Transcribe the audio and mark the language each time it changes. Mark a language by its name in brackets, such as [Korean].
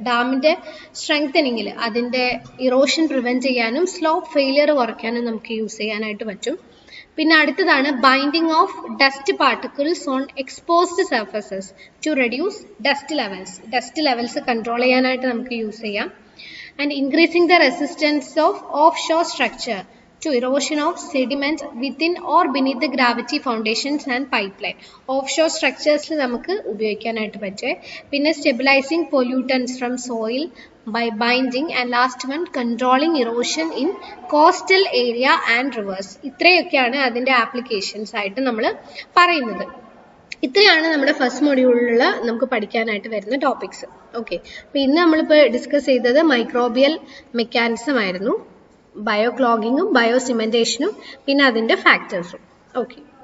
[Malayalam] ഡാമിന്റെ സ്ട്രെങ്തനിങ്ങിൽ അതിന്റെ erosion prevent ചെയ്യാനും സ്ലോപ്പ് ഫെയിലിയർ കുറയ്ക്കാനും നമുക്ക് യൂസ് ചെയ്യാനായിട്ട് പറ്റും. പിന്നെ അടുത്തതാണ് [English] Binding of dust particles on exposed surfaces to reduce dust levels. [Malayalam] Dust levels control ചെയ്യാനായിട്ട് നമുക്ക് യൂസ് ചെയ്യാം. [English] And increasing the resistance of offshore structure to erosion of sediment within or beneath the gravity foundations and pipeline. [Malayalam] Offshore structures നമുക്ക് ഉപയോഗിക്കാനായിട്ട് പറ്റും. പിന്നെ [English] Stabilising pollutants from soil, by binding, and last one controlling erosion in coastal area and rivers. [Malayalam] ഇത്രയൊക്കെയാണ് അതിന്റെ applications ആയിട്ട് നമ്മൾ പറയുന്നത്. ഇത്രയാണ് നമ്മുടെ ഫസ്റ്റ് മൊഡ്യൂളിൽ നമുക്ക് പഠിക്കാനായിട്ട് വരുന്ന ടോപ്പിക്സ്. ഓക്കെ, അപ്പോൾ ഇന്ന് നമ്മളിപ്പോൾ ഡിസ്കസ് ചെയ്തത് മൈക്രോബിയൽ മെക്കാനിസം ആയിരുന്നു, ബയോക്ലോഗിങ്ങും ബയോസിമെന്റേഷനും പിന്നെ അതിന്റെ ഫാക്ടേഴ്സും. ഓക്കെ.